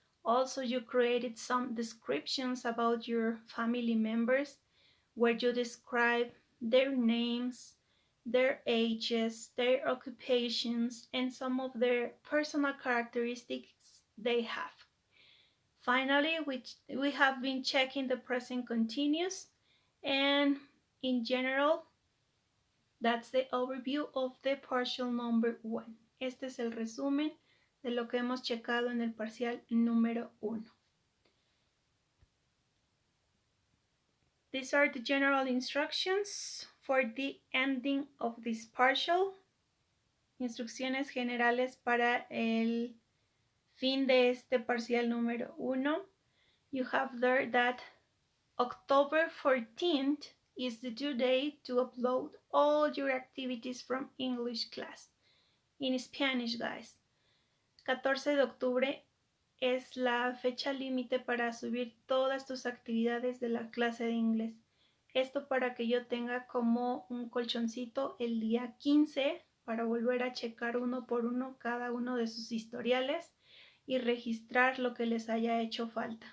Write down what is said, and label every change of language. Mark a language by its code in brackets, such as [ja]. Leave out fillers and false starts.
[en] Also, you created some descriptions about your family members where you describe their names, their ages, their occupations, and some of their personal characteristics they have. Finally, we have been checking the present continuous, and in general, that's the overview of the partial number 1. [es] Este es el resumen de lo que hemos checado en el parcial número 1. [en] These are the general instructions for the ending of this partial. [es] Instrucciones generales para el fin de este parcial número 1. [en] You have there that October 14th is the due date to upload all your activities from English class. In Spanish, guys. [es] 14 de octubre es la fecha límite para subir todas tus actividades de la clase de inglés. Esto para que yo tenga como un colchoncito el día 15 para volver a checar uno por uno cada uno de sus historiales y registrar lo que les haya hecho falta.